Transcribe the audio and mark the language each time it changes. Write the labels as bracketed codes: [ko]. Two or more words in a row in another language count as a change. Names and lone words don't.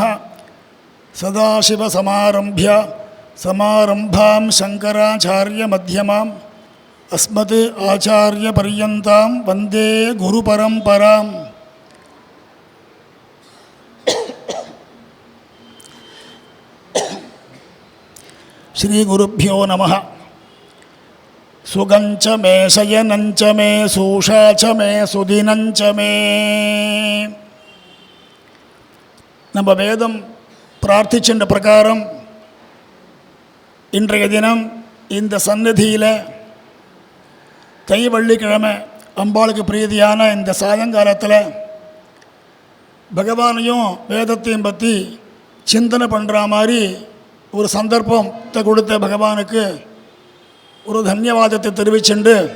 [sa] सदाशिवसमारभ्य समारंभां शंकराचार्यमध्यमाम् अस्मत् आचार्यपर्यन्तां वन्दे गुरुपरम्पराम्. श्रीगुरुभ्यो नमः. सुगञ्च मे शयनञ्च मे सूषा च मे सुदिनञ्च मे. [ta] நம்ம வேதம் பிரார்த்திச்சென்ற பிரகாரம் இன்றைய தினம் இந்த சந்நிதியில் தைவள்ளிக்கிழமை அம்பாளுக்கு பிரீதியான இந்த சாயங்காலத்தில் பகவானையும் வேதத்தையும் பற்றி சிந்தனை பண்ணுற மாதிரி ஒரு சந்தர்ப்பத்தை கொடுத்த பகவானுக்கு ஒரு தன்யவாதத்தை தெரிவிச்சுண்டு